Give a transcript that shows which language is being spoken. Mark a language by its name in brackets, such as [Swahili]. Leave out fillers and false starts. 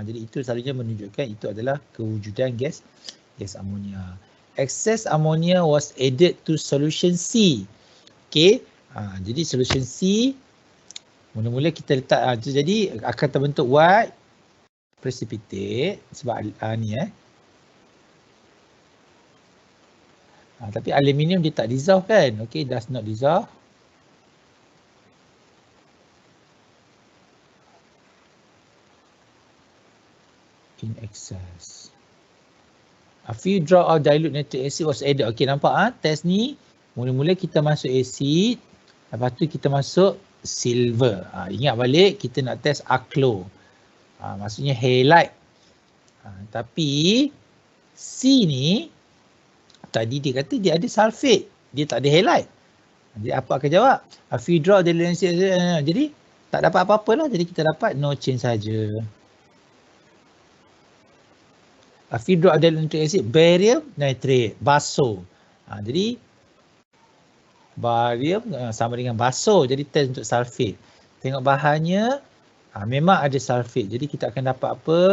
[Malay] Jadi itu selalunya menunjukkan itu adalah kewujudan gas amonia. [English] Excess ammonia was added to solution C. [Malay] Okay, jadi solution C mula-mula kita letak jadi akan terbentuk [English] white precipitate [Malay] sebab ni tapi aluminium dia tak dissolve kan. Okay, [English] does not dissolve. In excess. A few drop of dilute nitric acid was added. [Malay] Okay, nampak test ni mula-mula kita masuk acid, lepas tu kita masuk silver. Ingat balik kita nak test aclo. Maksudnya halide. Tapi C ni tadi dia kata dia ada sulfate, dia tak ada halide. Jadi apa akan jawab? [English] A few drop of dilute nitric acid. [Malay] Jadi tak dapat apa-apa lah. Jadi kita dapat [English] no change [Malay] saja. [English] A few drop of dilute nitric acid, barium nitrate, baso. [Malay] Jadi barium sama dengan baso. Jadi test untuk sulfate. Tengok bahannya memang ada sulfate. Jadi kita akan dapat apa?